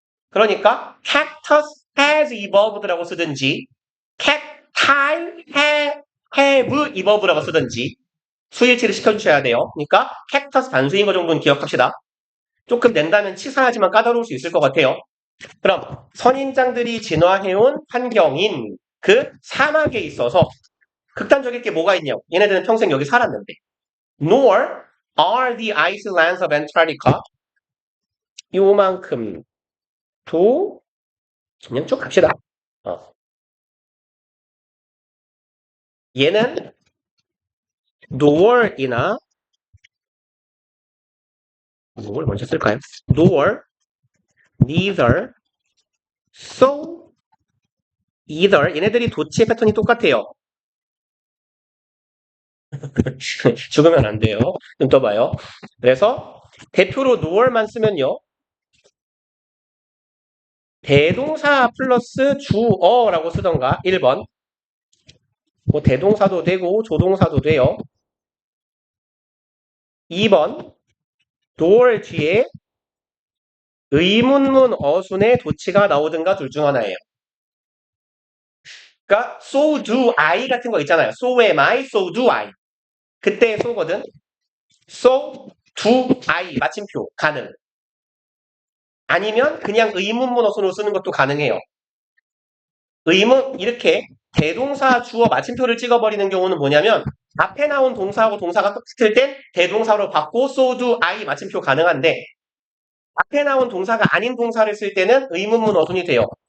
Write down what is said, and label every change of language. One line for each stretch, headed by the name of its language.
Korean: 그러니까
English: cactus has evolved
Korean: 라고 쓰든지
English: cacti have evolved
Korean: 라고 쓰든지 수일치를 시켜주셔야 돼요. 그러니까 cactus 단수인 거 정도는 기억합시다. 조금 낸다면 치사하지만 까다로울 수 있을 것 같아요. 그럼 선인장들이 진화해온 환경인 그 사막에 있어서 극단적일 게 뭐가 있냐고. 얘네들은 평생 여기 살았는데.
English: Nor are the icelands of Antarctica.
Korean: 요만큼도 그냥 쭉 갑시다. 얘는 nor이나 뭘 먼저 쓸까요? nor, neither, so, either 얘네들이 도치의 패턴이 똑같아요. 죽으면 안 돼요. 좀 떠봐요. 그래서 대표로 nor만 쓰면요. 대동사 플러스 주어라고 쓰던가 1번. 뭐 대동사도 되고 조동사도 돼요. 2번 nor 뒤에 의문문 어순의 도치가 나오든가 둘 중 하나예요. 그러니까
English: so do I
Korean: 같은 거 있잖아요.
English: so am I, so do I.
Korean: 그때의
English: so거든. so do I
Korean: 마침표 가능. 아니면 그냥 의문문 어순으로 쓰는 것도 가능해요. 의문 이렇게 대동사 주어 마침표를 찍어버리는 경우는 뭐냐면 앞에 나온 동사하고 동사가 똑같을 땐 대동사로 받고
English: so do I
Korean: 마침표 가능한데 앞에 나온 동사가 아닌 동사를 쓸 때는 의문문 어순이 돼요.